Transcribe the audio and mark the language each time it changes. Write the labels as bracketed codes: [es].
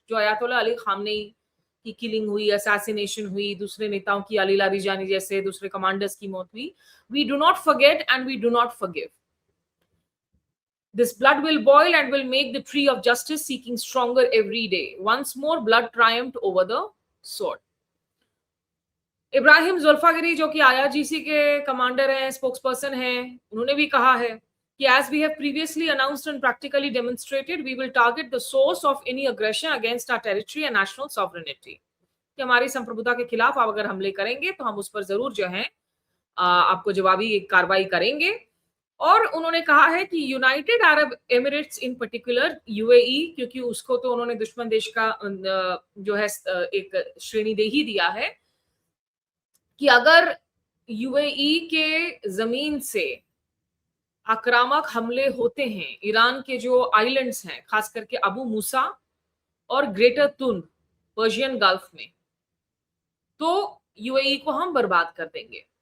[hi] जो Ayatollah Ali Khamenei की killing हुई, असैसिनेशन हुई, दूसरे नेताओं की अली लारीजानी जैसे दूसरे कमांडर्स की मौत हुई, [en] We do not forget and we do not forgive. This blood will boil and will make the tree of justice seeking stronger every day. Once more blood triumphed over the sword. [hi] Ibrahim जुल्फागिरी जो कि IRGC के commander हैं, spokesperson हैं, उन्होंने भी कहा है कि [en] as we have previously announced and practically demonstrated, we will target the source of any aggression against our territory and national sovereignty. [hi] कि हमारी संप्रभुता के खिलाफ आप अगर हमले करेंगे तो हम उस पर जरूर जो है आपको जवाबी कार्रवाई करेंगे. और उन्होंने कहा है कि यूनाइटेड अरब एमिरेट्स इन पर्टिकुलर यूएई, क्योंकि उसको तो उन्होंने दुश्मन देश का जो है एक श्रेणी दे ही दिया है, कि अगर यूएई के जमीन से आक्रामक हमले होते हैं ईरान के जो आइलैंड्स हैं, खास करके अबू मूसा और ग्रेटर तुन पर्शियन गल्फ में, तो यूएई को हम बर्बाद कर देंगे.